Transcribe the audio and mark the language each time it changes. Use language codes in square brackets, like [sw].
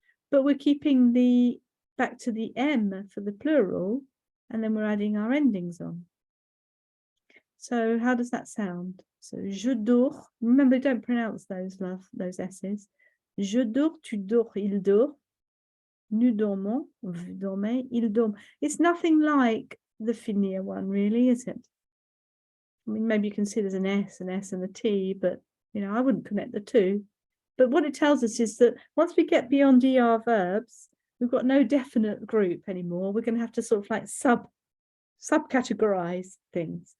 [en] But we're keeping the back to the M for the plural, and then we're adding our endings on. So how does that sound? So [fr] je dors. [en] Remember, don't pronounce those S's. [fr] Je dors, tu dors, il dort. Nous dormons, vous dormez, il dorme. [en] It's nothing like the finir one, really, is it? I mean, maybe you can see there's an S and a T, but you know, I wouldn't connect the two. But what it tells us is that once we get beyond ER verbs, we've got no definite group anymore. We're going to have to sort of like subcategorize things.